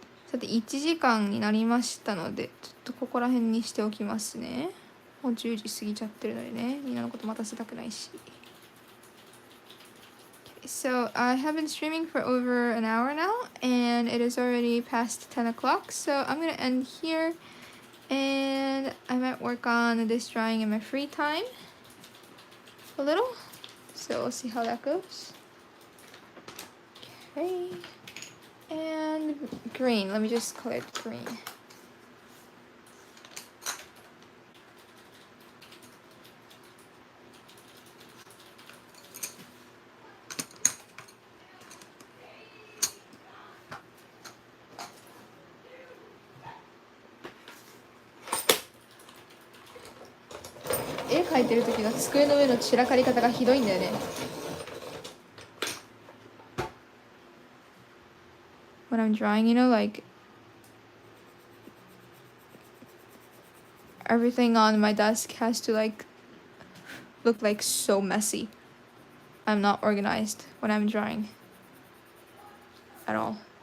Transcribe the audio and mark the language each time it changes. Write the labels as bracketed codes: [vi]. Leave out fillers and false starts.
[ja] さて1時間になりましたのでちょっとここら辺にしておきますね。もう10時過ぎちゃってるのでね、みんなのこと待たせたくないし。 [en] So I have been streaming for over an hour now and it is already past 10 o'clock, so I'm gonna end here and I might work on this drawing in my free time a little, so we'll see how that goes. Okay, and green, let me just color it green. [ja] 書いてる時の机の上の散らかり方がひどいんだよね。 [en] When I'm drawing, you know, like everything on my desk has to like look like so messy. I'm not organized when I'm drawing at all.